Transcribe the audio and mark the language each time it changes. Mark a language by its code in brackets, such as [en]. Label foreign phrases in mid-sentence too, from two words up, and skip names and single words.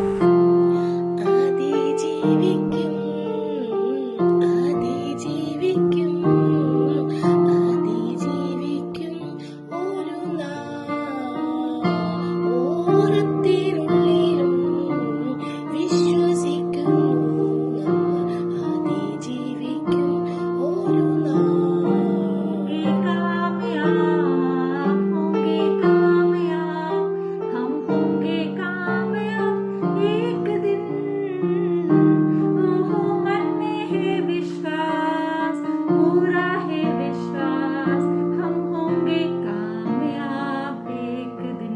[ml] അതിജീവിക്കും, അതിജീവിക്കും, അതിജീവിക്കും ഒരു നാൾ. ഓരത്തിനുള്ളിലും വിശ്വസിക്കുന്നു നമ്മൾ അതിജീവിക്കും ഒരു നാൾ. [hi] कामयाब होंगे कामयाब, हम होंगे कामयाब एक दिन। ओहो मन में है विश्वास, पूरा है विश्वास, हम होंगे कामयाब एक दिन।